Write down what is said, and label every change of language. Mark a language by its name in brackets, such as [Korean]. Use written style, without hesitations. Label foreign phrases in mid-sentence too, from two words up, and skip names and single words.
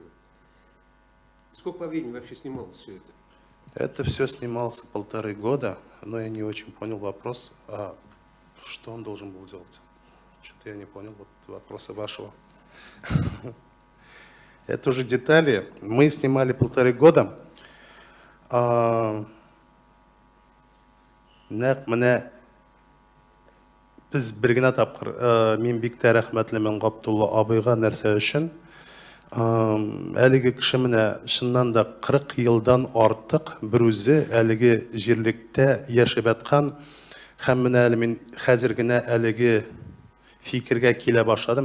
[Russian] Сколько по времени вообще снималось все это? Это все снимался 1,5 года, но я не очень понял вопрос, что он должен был делать. Что-то я не понял вот вопроса вашего. Это уже детали. Мы снимали 1,5 года. [Tatar] Менә без бер генә тапкыр мин бик тә рәхмәтлемен Габдулла абыйга нәрсә өчен. Әлеге кеше менә шуннан да 40 елдан артык бер үзе әлеге җирлектә яшәп аткан һәм менә әле мин хәзер генә әлеге фикергә килә башладым.